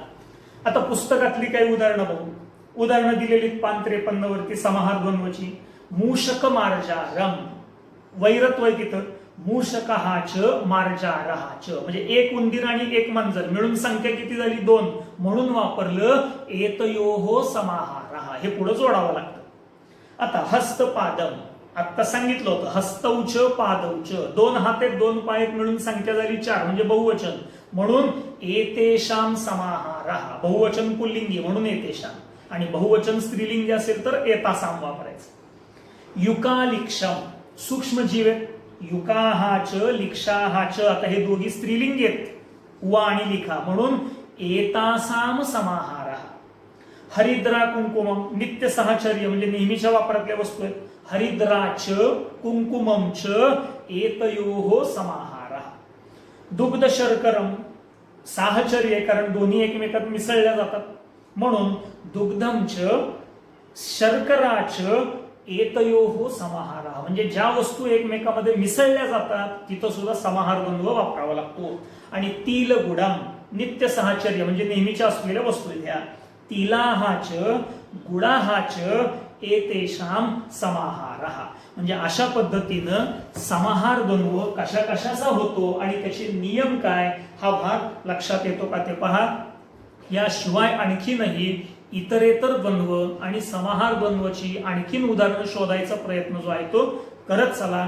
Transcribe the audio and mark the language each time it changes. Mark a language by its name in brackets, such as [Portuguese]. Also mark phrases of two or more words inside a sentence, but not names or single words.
[Marathi] आता पुस्तकातली काही उदाहरणं बघू. उदाहरणं दिलेली 553 वरती समाहार द्वंद्वची. [Sanskrit] मूषक मार्जारम, [Marathi] वैरत्व आहे तिथं. [Sanskrit] मूषकहाच मार्जारहाच, [Marathi] म्हणजे एक उंदीर आणि एक मांजर मिळून संख्या किती झाली? 2. म्हणून वापरलं [Sanskrit] एतयोः समाहारः. [Marathi] हे पुढे जोडावं लागतं. आता हस्तपादम, आता सांगितलं होतं [Sanskrit] हस्तौच पादौच, [Marathi] 2 हात आहेत 2 पाय मिळून संख्या झाली 4, म्हणजे बहुवचन. म्हणून [Sanskrit] एतेषां समाहारः, [Marathi] बहुवचन पुल्लिंगी म्हणून एतेषां, आणि बहुवचन स्त्रीलिंगी असेल तर एतासाम वापरायचं. युकालिक्षम, सूक्ष्म जीव आहेत. [Sanskrit] युकाहाच लिक्षाहाच, [Marathi] आता हे दोघी स्त्रीलिंगी आहेत, वा आणि लिखा, म्हणून [Sanskrit] एतासाम समाहारः. हरिद्रा कुंकुमम, [Marathi] नित्य सहचर्य म्हणजे नेहमीच्या वापरातल्या वस्तू आहेत. [Sanskrit] हरिद्राच कुंकुममच एतयोः समाहारः. दुग्ध शर्करम, साहचर्य, [Marathi] कारण दोन्ही एकमेकात मिसळल्या जातात, म्हणून [Sanskrit] दुग्धमच शर्कराच एतयोः समाहारः. [Marathi] म्हणजे ज्या वस्तू एकमेकामध्ये मिसळल्या जातात तिथं सुद्धा समाहार द्वंद्व वापरावा लागतो. आणि [Sanskrit] तिल गुडम, [Marathi] नित्य सहचर्य म्हणजे नेहमीच्या असलेल्या वस्तू ह्या. [Sanskrit] तिलाहाच गुडाहाच एतेषां समाहारः. [Marathi] म्हणजे अशा पद्धतीनं समाहार द्वंद्व कशा कशाचा होतो आणि त्याचे नियम काय, हा भाग लक्षात येतो का ते पहा. याशिवाय आणखीनही इतरेतर द्वंद्व आणि समाहार द्वंद्वची आणखीन उदाहरणं शोधायचा प्रयत्न जो आहे तो करत चला.